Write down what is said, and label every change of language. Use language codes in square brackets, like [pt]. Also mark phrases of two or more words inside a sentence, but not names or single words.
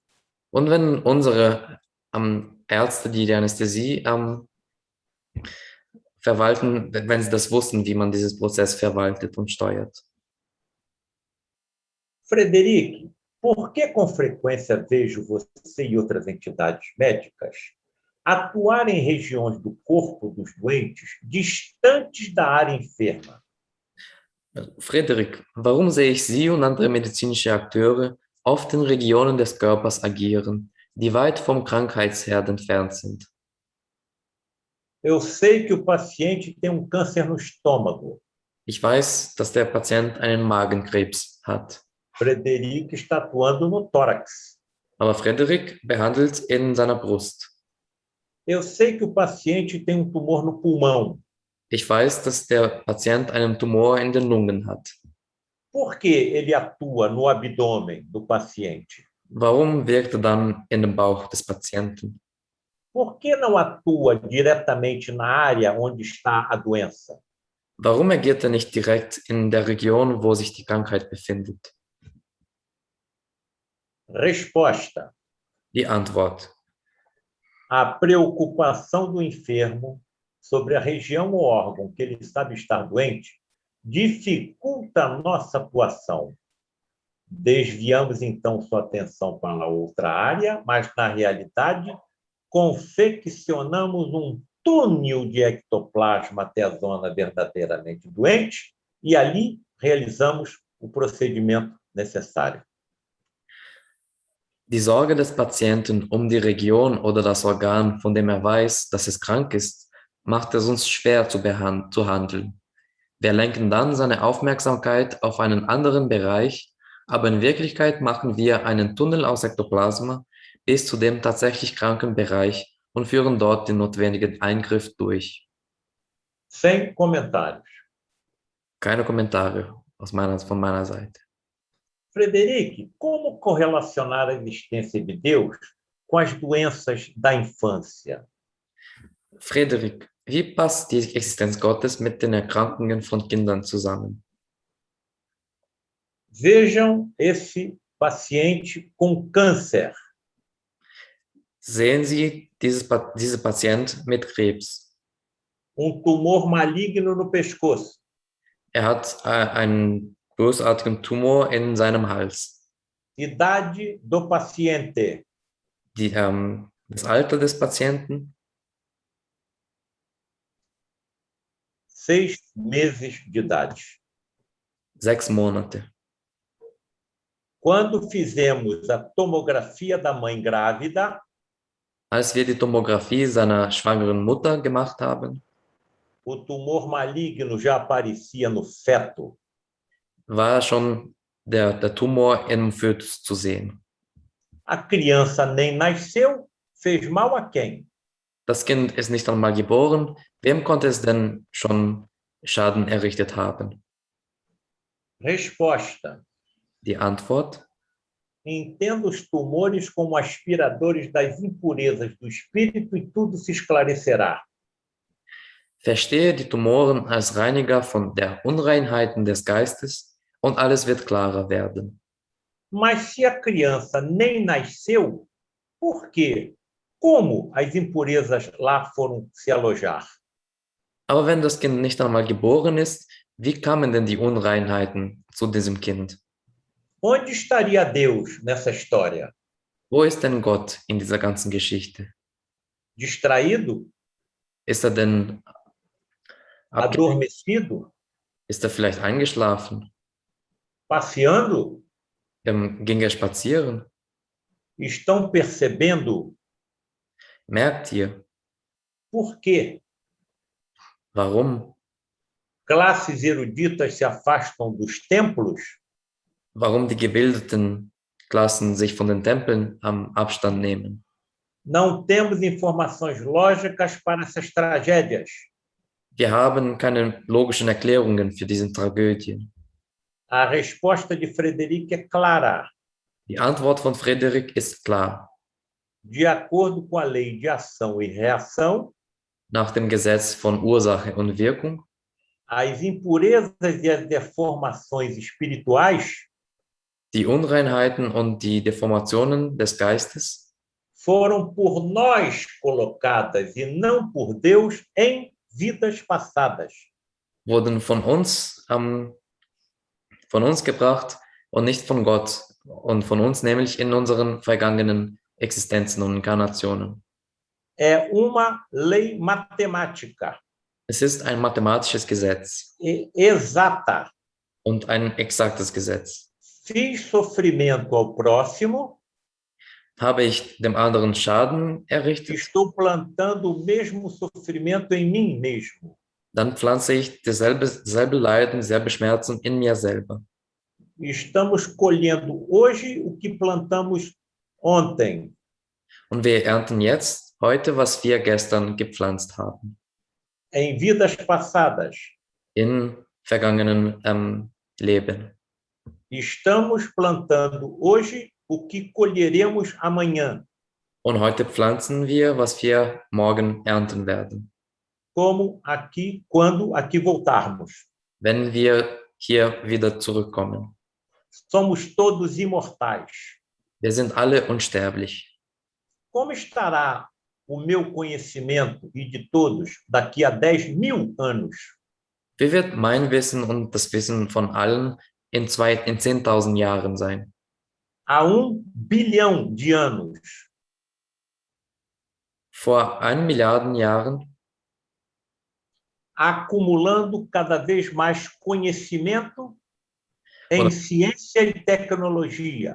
[de] Und wenn unsere Ärzte, die Anästhesie verwalten, wenn sie das wussten, wie man dieses Prozess verwaltet und steuert. [pt] Frederic, por que com frequência vejo você e outras entidades médicas atuar em regiões do corpo dos doentes distantes da área enferma? [de] Frederik, warum sehe ich Sie und andere medizinische Akteure oft in Regionen des Körpers agieren, die weit vom Krankheitsherd entfernt sind? [pt] Eu sei que o paciente tem câncer no estômago. [de] Ich weiß, dass der Patient einen Magenkrebs hat. [pt] Frederic está atuando no tórax. [de] Aber Frederik behandelt in seiner Brust. [pt] Eu sei que o paciente tem tumor no pulmão. [de] Ich weiß, dass der Patient einen Tumor in den Lungen hat. [pt] Por que ele atua no abdômen do paciente? [de] Warum wirkt er dann in dem Bauch des Patienten? [pt] Por que não atua diretamente na área onde está a doença? [de] Warum agiert er nicht direkt in der Region, wo sich die Krankheit befindet? [pt] Resposta: [de] Die Antwort. [pt] a preocupação do enfermo sobre a região ou órgão que ele sabe estar doente dificulta a nossa atuação. Desviamos, então, sua atenção para outra área, mas, na realidade, confeccionamos um túnel de ectoplasma até a zona verdadeiramente doente e ali realizamos o procedimento necessário. [de] Die Sorge des Patienten um die Region oder das Organ, von dem er weiß, dass es krank ist, macht es uns schwer zu handeln. Wir lenken dann seine Aufmerksamkeit auf einen anderen Bereich, aber in Wirklichkeit machen wir einen Tunnel aus Ektoplasma bis zu dem tatsächlich kranken Bereich und führen dort den notwendigen Eingriff durch. [pt] Sem comentários. [de] Keine Kommentare von meiner Seite. [pt] Frederic, como correlacionar a existência de Deus com as doenças da infância? [de] Frederik, wie passt die Existenz Gottes mit den Erkrankungen von Kindern zusammen? [pt] Vejam esse paciente com câncer. [de] Sehen Sie diese Patient mit Krebs. [pt] Tumor maligno no pescoço. [de] Er hat einen bösartigen Tumor in seinem Hals. [pt] Idade do paciente. [de] Das Alter des Patienten? [pt] 6 meses de idade. [de] 6 Monate. [pt] Quando fizemos a tomografia da mãe grávida, [de] als wir die Tomographie seiner schwangeren Mutter gemacht haben, [pt] o tumor maligno já aparecia no feto. [de] War schon der Tumor im Fötus zu sehen. [pt] A criança nem nasceu, fez mal a quem? [de] Das Kind ist nicht einmal geboren. Wem konnte es denn schon Schaden errichtet haben? [pt] Resposta. [de] Die Antwort: [pt] Entenda os tumores como aspiradores das impurezas do espírito e tudo se esclarecerá. [de] Verstehe die Tumoren als Reiniger von der Unreinheiten des Geistes und alles wird klarer werden. [pt] Mas se a criança nem nasceu, por quê? Como as impurezas lá foram se alojar? [de] Aber wenn das Kind nicht einmal geboren ist, wie kamen denn die Unreinheiten zu diesem Kind? [pt] Onde estaria Deus nessa história? [de] Wo ist denn Gott in dieser ganzen Geschichte? [pt] Distraído? [de] Ist er denn [pt] adormecido? [de] Ist er vielleicht eingeschlafen? [pt] Passeando? [de] Ging er spazieren? [pt] Estão percebendo? [de] Merkt ihr? [pt] Por quê? [de] Warum? [pt] Classes eruditas se afastam dos templos? [de] Warum die gebildeten Klassen sich von den Tempeln am Abstand nehmen? [pt] Não temos informações lógicas para essas tragédias. [de] Wir haben keine logischen Erklärungen für diese Tragödien. [pt] A resposta de Frederic é clara. [de] Die Antwort von Frederik ist klar. [pt] De acordo com a lei de ação e reação, [de] nach dem Gesetz von Ursache und Wirkung, [pt] as impurezas e as deformações espirituais, [de] die Unreinheiten und die Deformationen des Geistes, [pt] foram por nós colocadas e não por Deus em vidas passadas. [de] Wurden von uns gebracht und nicht von Gott und von uns nämlich in unseren vergangenen Existenzen und Inkarnationen. [pt] É uma lei matemática. [de] Es ist ein mathematisches Gesetz. [pt] Exata. [de] Und ein exaktes Gesetz. [pt] Fiz sofrimento ao próximo. [de] Habe ich dem anderen Schaden errichtet? [pt] Estou plantando o mesmo sofrimento em mim mesmo. [de] Dann pflanze ich dasselbe Leiden, dieselbe Schmerzen in mir selber. [pt] Estamos colhendo hoje o que plantamos ontem. [de] Und wir ernten jetzt, heute, was wir gestern gepflanzt haben. [pt] Em vidas passadas. [de] In vergangenen Leben. [pt] Estamos plantando hoje o que colheremos amanhã, [de] Und heute pflanzen wir, was wir morgen ernten werden, [pt] quando aqui voltarmos. [de] wenn wir hier wieder zurückkommen. [pt] Somos todos imortais. [de] Wir sind alle unsterblich. [pt] Como estará o meu conhecimento e de todos daqui a 10.000 anos? [de] Wie wird mein Wissen und das Wissen von allen in 10.000 Jahren sein? [pt] Há 1 bilhão de anos, [de] Vor 1 Milliarden Jahren, [pt] acumulando cada vez mais conhecimento em [de] Oder- [pt] ciência e tecnologia,